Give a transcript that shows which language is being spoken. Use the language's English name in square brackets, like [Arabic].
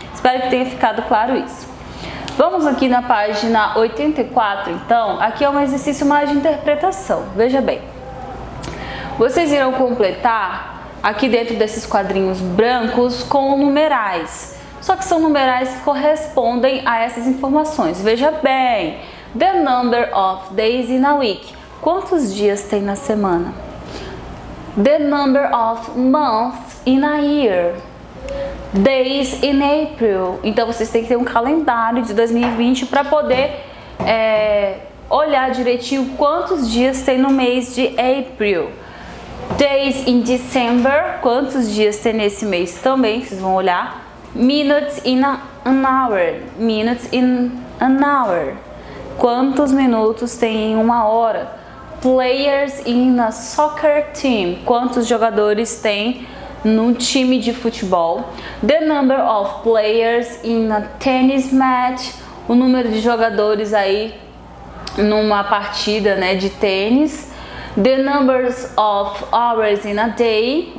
[Portuguese] Espero que tenha ficado claro isso. Vamos aqui na página 84, então. Aqui é um exercício mais de interpretação. Veja bem. Vocês irão completar aqui dentro desses quadrinhos brancos com numerais. Só que são numerais que correspondem a essas informações. Veja bem. [English] The number of days in a week. [Portuguese] Quantos dias tem na semana? [English] The number of months in a year. Days in April. [Portuguese] Então vocês têm que ter um calendário de 2020 para poder olhar direitinho quantos dias tem no mês de April. [English] Days in December. [Portuguese] Quantos dias tem nesse mês também, vocês vão olhar. [English] Minutes in an hour. Minutes in an hour. [Portuguese] Quantos minutos tem em uma hora? [English] Players in a soccer team. [Portuguese] Quantos jogadores tem num time de futebol? [English] The number of players in a tennis match. [Portuguese] O número de jogadores aí numa partida, né, de tênis. [English] The numbers of hours in a day.